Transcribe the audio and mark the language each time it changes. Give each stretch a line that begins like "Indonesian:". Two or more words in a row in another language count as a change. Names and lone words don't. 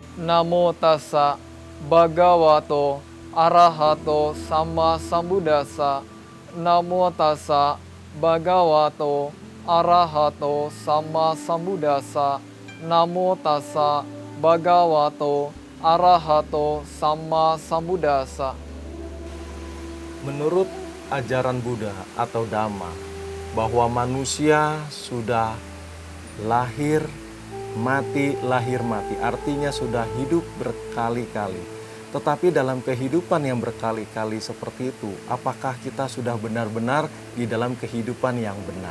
Pali: Namo tassa bhagavato arahato sama sambuddhassa. Namo tassa bhagavato arahato sama sambuddhassa. Namo tassa bhagavato arahato sama sambuddhassa.
Indonesian: Menurut ajaran Buddha atau Dhamma, bahwa manusia sudah lahir mati, artinya sudah hidup berkali-kali. Tetapi dalam kehidupan yang berkali-kali seperti itu, apakah kita sudah benar-benar di dalam kehidupan yang benar?